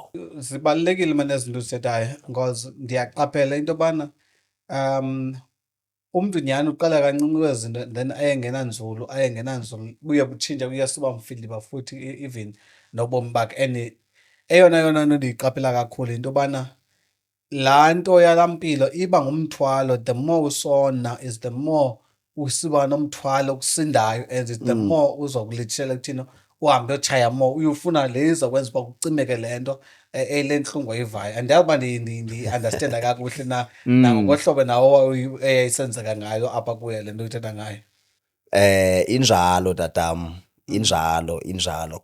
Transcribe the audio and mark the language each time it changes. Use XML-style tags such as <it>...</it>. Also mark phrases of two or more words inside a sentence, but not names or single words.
<xh>Zibalulekile manje ezinto uzithethayo because ndiyaqaphela into yobana umntu nyhani uqala kancinci kwezinto then ayengena nzulu buye butshintshe kuye siba mfiliba futhi even nobomi bakhe. And eyona nto ndiyiqaphela kakhulu into yobana laa nto yalaa mpilo iba ngumthwalo.</xh> <en>The more</en> <xh>usona</xh> <en>is the more</en> <xh>usiba nomthwalo okusindayo</xh> <en>and the more</en> <xh>uzokulithela ekuthini uhambe uyotshaya more, uyofuna le izokwenza uba kucimeke le nto le ntlungu oyivayo. Andiyazi uba ndi-understanda kakuhle na nangohlobo nawo eyayisenzeka ngayo apha kuye le nto uyithetha ngayo. Injalo tatam, injalo.</xh>